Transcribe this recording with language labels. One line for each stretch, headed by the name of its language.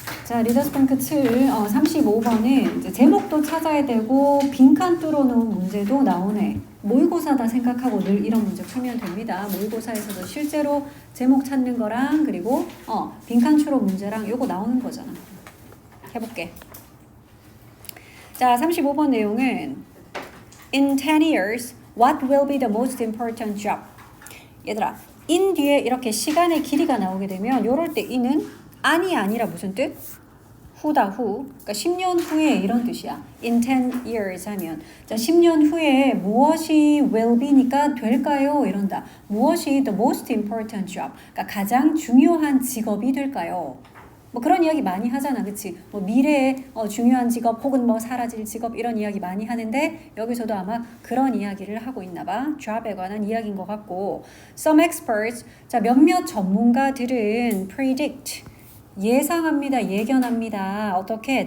Korean: 자, 리더스뱅크 7, 35번은 이제 제목도 찾아야 되고 빈칸 뚫어놓은 문제도 나오네. 모의고사다 생각하고 늘 이런 문제 풀면 됩니다. 모의고사에서도 실제로 제목 찾는 거랑 그리고 빈칸 추론 문제랑 요거 나오는 거잖아. 해볼게. 자, 35번 내용은
English: In 10 years, what will be the most important job?
Korean: 얘들아, in 뒤에 이렇게 시간의 길이가 나오게 되면 요럴 때 in은 아니 아니라 무슨 뜻? 후다 후. 그러니까 10년 후에 이런 뜻이야.
English: In 10 years
Korean: 하면 자 10년 후에 무엇이
English: will be
Korean: 니까 될까요? 이런다. 무엇이
English: the most important job?
Korean: 그러니까 가장 중요한 직업이 될까요? 뭐 그런 이야기 많이 하잖아, 그치? 뭐 미래에 중요한 직업 혹은 뭐 사라질 직업 이런 이야기 많이 하는데 여기서도 아마 그런 이야기를 하고 있나 봐. job에 관한 이야기인 것 같고
English: some experts,
Korean: 자 몇몇 전문가들은 predict, 예상합니다, 예견합니다. 어떻게?